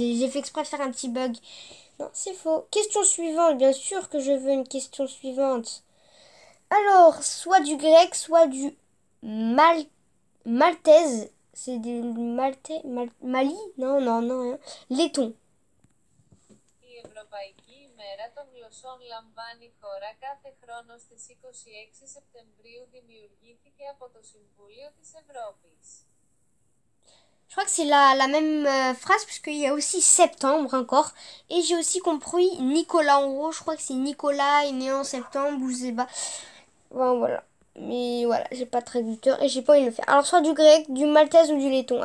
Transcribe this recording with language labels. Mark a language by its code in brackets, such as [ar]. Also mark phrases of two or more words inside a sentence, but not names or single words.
[fr] J'ai fait exprès de faire un petit bug. Non, c'est faux. Question suivante. Bien sûr que je veux une question suivante. Alors, soit du grec, soit du maltaise. C'est du maltais... Mali? Non. Letton. [el] Η Ευρωπαϊκή ημέρα των γλωσσών λαμβάνει χώρα κάθε χρόνο στις 26 Σεπτεμβρίου. Δημιουργήθηκε από το Συμβούλιο της Ευρώπης. [fr] Je crois que c'est la même phrase, puisqu'il y a aussi septembre encore. Et j'ai aussi compris Nicolas en gros. Je crois que c'est Nicolas est né en septembre ou je sais pas. Voilà. Mais voilà, j'ai pas de traducteur et j'ai pas envie de le faire. Alors soit du grec, du maltaise ou du letton.